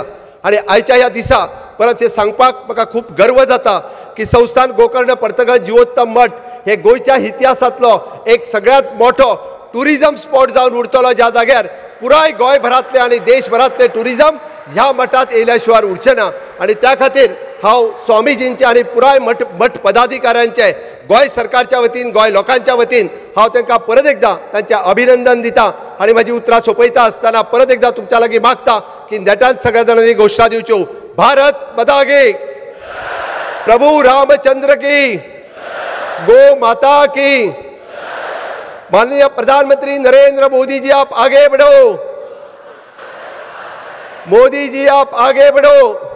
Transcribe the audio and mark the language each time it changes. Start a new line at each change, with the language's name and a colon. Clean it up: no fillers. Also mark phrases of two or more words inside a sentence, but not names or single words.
Konkani: आणि आयच्या ह्या दिसा परत हे सांगपाक म्हाका खूब गर्व जाता की संस्थान गोकर्ण पर्तगळ जिवोत्तम मठ हे गोंयच्या इतिहासांतलो एक सगळ्यात मोठो
English: tourism spot
Konkani: जावन उरतलो ज्या जाग्यार पुराय गोंयभरांतले आनी देशभरांतले टुरिजम ह्या मठांत येयल्या शिवाय उरचे ना. आणि त्या खातीर हांव स्वामीजींचे आणि पुराय मठ पदाधिकाऱ्यांचे गोंय सरकारच्या वतीन गोंय लोकांच्या वतीन हांव तांकां परत एकदा तांचें अभिनंदन दिता. आणि म्हजी उतरां सोंपयता आसतना परत एकदा तुमच्या लागीं मागता की नेटान सगळ्या जाणांनी घोशणा दिवच्यो.
Hindi: भारत माता की, प्रभू रामचंद्र की, गो माता की. माननीय प्रधानमंत्री नरेंद्र मोदी जी आप आगे बढ़ो. मोदी जी आप आगे बढ़ो.